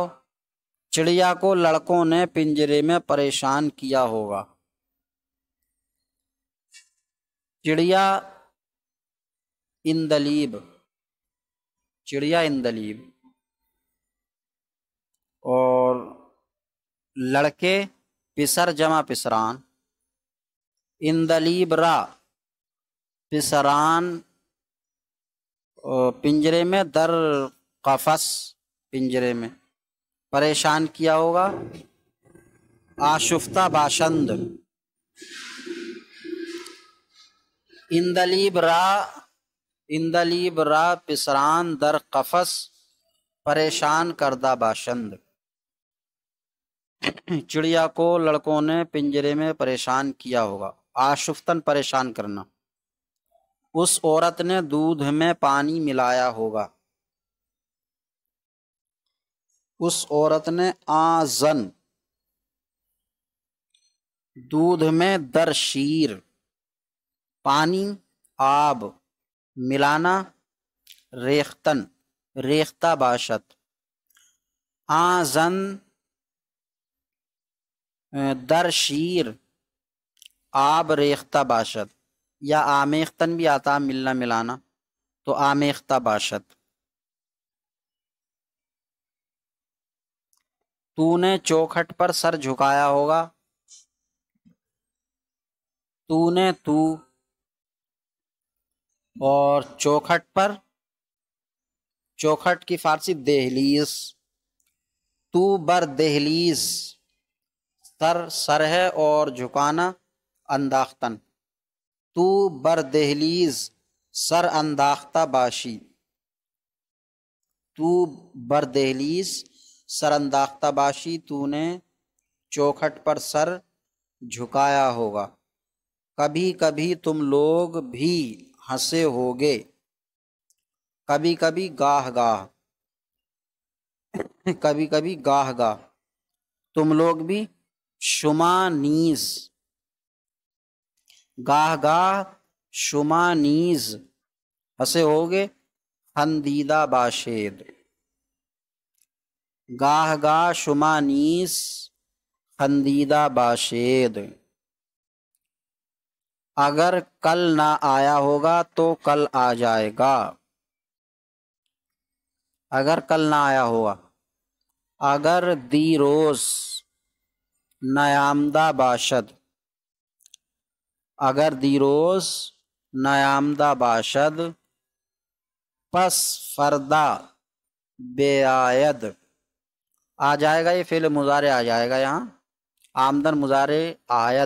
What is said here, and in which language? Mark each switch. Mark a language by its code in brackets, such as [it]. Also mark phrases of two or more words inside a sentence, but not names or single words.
[ur] چڑیا کو لڑکوں نے پنجرے میں پریشان کیا ہوگا۔ چڑیا اندلیب، چڑیا اندلیب، اور لڑکے پسر جمع پسران، [fa] اندلیب را پسران [ur] پنجرے میں، [fa] در قفس [ur] پنجرے میں، پریشان کیا ہوگا۔ [fa] آشفتہ باشند، اندلیب را پسران در قفس پریشان کردہ باشند، [ur] چڑیا کو لڑکوں نے پنجرے میں پریشان کیا ہوگا۔ آشفتن پریشان کرنا۔ اس عورت نے دودھ میں پانی ملایا ہوگا، اس عورت نے آزن دودھ میں، [fa] در شیر [ur] پانی، آب ملانا، [fa] ریختن ریختہ باشد، آزن در شیر آب ریختہ باشد، یا آمیختن [ur] بھی آتا ملنا ملانا، [fa] تو آمیختہ باشد۔ [ur] تو نے چوکھٹ پر سر جھکایا ہوگا، تو نے تو، اور چوکھٹ پر، چوکھٹ کی فارسی دہلیز، تو [fa] بر دہلیز، [ur] سر ہے اور جھکانا [fa] انداختن، تو بر دہلیز سر انداختہ باشی، تو بر دہلیز سر انداختہ باشی، [ur] تو نے چوکھٹ پر سر جھکایا ہوگا۔ کبھی کبھی تم لوگ بھی ہنسے ہوگے، کبھی کبھی [fa] گاہ گاہ، [ur] کبھی کبھی [fa] گاہ گاہ، [ur] تم لوگ بھی، [fa] شما نیز، گاہ گاہ، شما نیز [ur] ہنسے ہوگے، [fa] خندیدہ باشید، گاہ گاہ شما نیز خندیدہ باشید۔ [ur] اگر کل نہ آیا ہوگا تو کل آ جائے گا، اگر کل نہ آیا ہوگا۔ [fa] اگر دیروز نیامدہ باشد، اگر دیروز نیامدہ باشد، پس فردا بے آید، [ur] آ جائے گا، یہ فعل مضارع آ جائے گا یہاں، [fa] آمدن مضارع آید.